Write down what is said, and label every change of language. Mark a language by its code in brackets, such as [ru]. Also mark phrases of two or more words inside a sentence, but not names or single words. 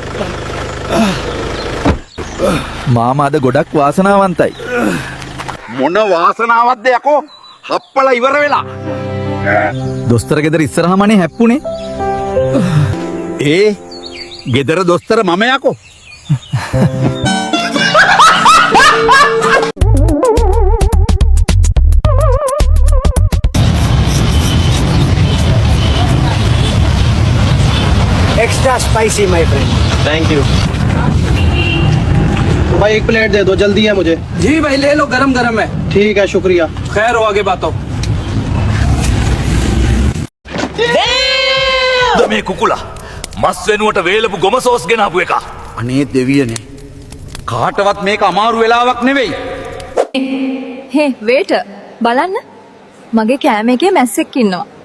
[si] මාමා අද ගොඩක් වාසනාවන්තයි. මොන වාසනාවක්ද යකෝ? හප්පලා ඉවර වෙලා. දොස්තර ගෙදර ඉස්සරහමනේ හැප්පුණේ. ඒ ගෙදර දොස්තර මම යකෝ. [en] extra spicy my friend. thank you [hi] भाई एक प्लेट दे दो, जल्दी है मुझे। जी भाई ले लो, गरम गरम है। ठीक है, शुक्रिया। खैर हो आगे बातों। [si] මේ කුකුලා මස් වෙනුවට වේලපු ගොම සෝස් ගෙනාපු එක. අනේ දෙවියනේ. කාටවත් මේක අමාරු වෙලාවක් නෙවෙයි. හේ වේට බලන්න. මගේ කෑම එකේ මැස්සෙක් ඉන්නවා.